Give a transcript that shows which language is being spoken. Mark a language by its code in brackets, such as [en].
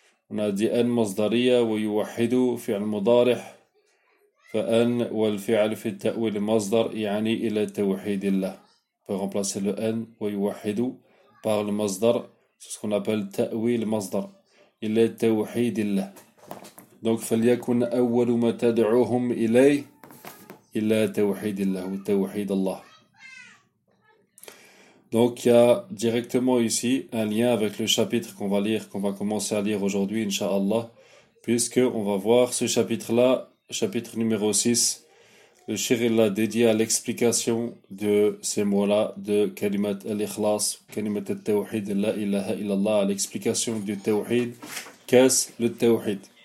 [fr] On a dit [ar] أَنْ مَصْدَرِيَ وَيُوَحِدُ فِعْلْ مُضَارِحِ فَأَنْ وَالْفِعْلْ فِي التَّأْوِلِ مَصْدَرْ يَعْنِي إِلَى تَوْحِيدِ اللَّهِ. [fr] Pour remplacer le أَنْ وَيُوَحِدُ par le مَصْدَرْ, c'est ce qu'on appelle ta'wil masdar. Il est tawhid illah. [ar] Donc, فَلْيَكُنْ أَوَّلُ مَا تَدْعُوهُمْ إِلَيْهِ إِلَّا تَوْحِيدِ اللَّهِ ou تَوْحِيدِ اللَّهِ. [fr] Donc, il y a directement ici un lien avec le chapitre qu'on va lire, qu'on va commencer à lire aujourd'hui, incha'Allah, puisqu'on va voir ce chapitre-là, chapitre numéro 6, le shir il l'a dédié à l'explication de ces mots-là, de kalimat al-ikhlas, kalimat al-tawhid, la ilaha illallah, à l'explication du tawhid, qu'est-ce le tawhid.